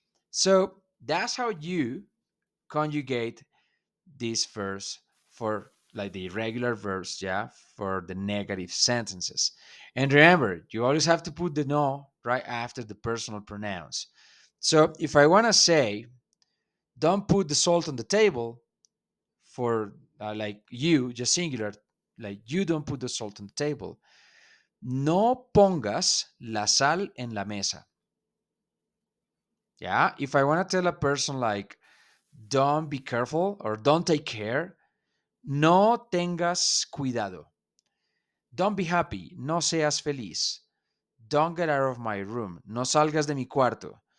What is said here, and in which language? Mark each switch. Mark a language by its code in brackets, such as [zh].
[en] So that's how you conjugate this verse for like the irregular verbs, yeah, for the negative sentences. And remember, you always have to put the no right after the personal pronouns. So if I want to say, don't put the salt on the table for like you, just singular, like you don't put the salt on the table. [es] No pongas la sal en la mesa. [en] Yeah. If I want to tell a person like, don't be careful or don't take care, no tengas cuidado. Don't be happy, no seas feliz. Don't get out of my room, no salgas de mi cuarto.